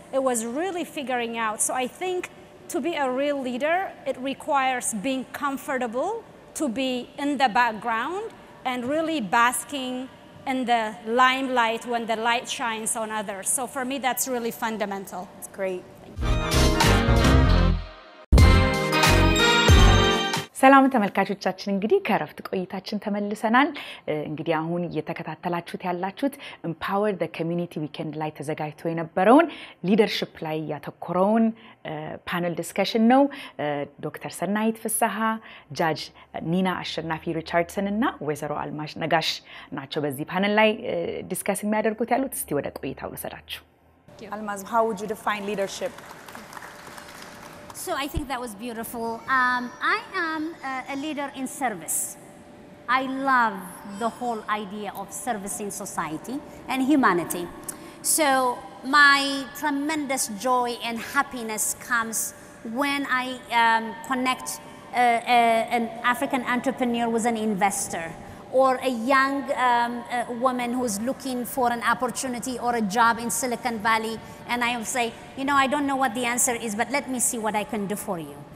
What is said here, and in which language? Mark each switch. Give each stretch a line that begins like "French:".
English: It was really figuring out. So I think to be a real leader, it requires being comfortable to be in the background and really basking in the limelight when the light shines on others. So for me, that's really fundamental. It's great.
Amharic: ሰላም ተመልካቾቻችን እንግዲህ ከረፍት ቆይታችን ተመልሰናል እንግዲህ አሁን እየተከታተላችሁት ያላችሁት empower the community weekend ላይ ተዘጋጅቶ የነበረውን leadership ላይ ያተኮረውን panel discussion ነው ዶክተር ሰናይት ፍስሐ ጃጅ ኒና አሸናፊ ሪቻርድሰን እና ወይዘሮ አልማሽ ነጋሽ ናቸው በዚህ panel ላይ ዲስከስ የሚያደርጉት ያሉት እስቲ ወደ ቆይታው ልሰዳችሁ አልማዝ
English: how would you define leadership So I think that was beautiful. I am a leader in service. I love the whole idea of servicing society and humanity. So my tremendous joy and happiness comes when I connect an African entrepreneur with an investor, or a young woman who's looking for an opportunity or a job in Silicon Valley, and I will say, you know, I don't know what the answer is, but let me see what I can do for you.